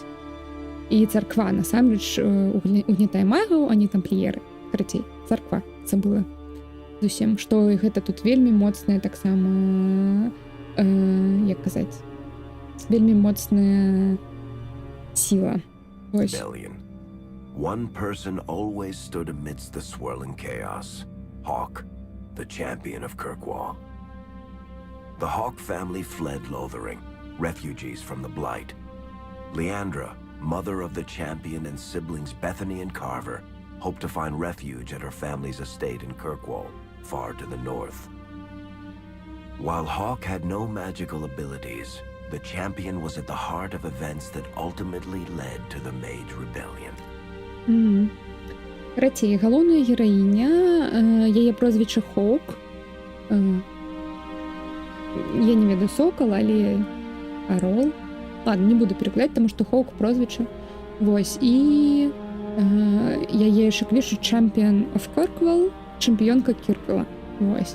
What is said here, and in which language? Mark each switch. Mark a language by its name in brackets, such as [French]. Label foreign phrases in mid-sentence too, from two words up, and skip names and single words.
[Belarusian] І царква насамрэч угнетае магаў, а не тампліеры. Карацей, царква забыла зусім, што гэта тут вельмі моцная таксама, як казаць, вельмі моцная сіла. Вось. [English] One person always stood amidst the swirling chaos. Hawk, the champion of Kirkwall. The Hawk family fled Lothering, refugees from the Blight. Leandra, mother of the champion, and siblings Bethany and Carver, hoped to find refuge at her family's estate in Kirkwall, far to the north. While Hawk had no magical abilities, the champion was at the heart of events that ultimately led to the Mage Rebellion. [Belarusian] Карацей, галоўная гераіня, яе прозвішча Хоук. Я не ведаю, сокол, але орол. Ладно, не буду перекладаць, таму што Хоук прозвішча. Вось, і яе яшчэ клічуць [English] Champion of Kirkwall, [Belarusian] чэмпіёнка Кірквала. Вось.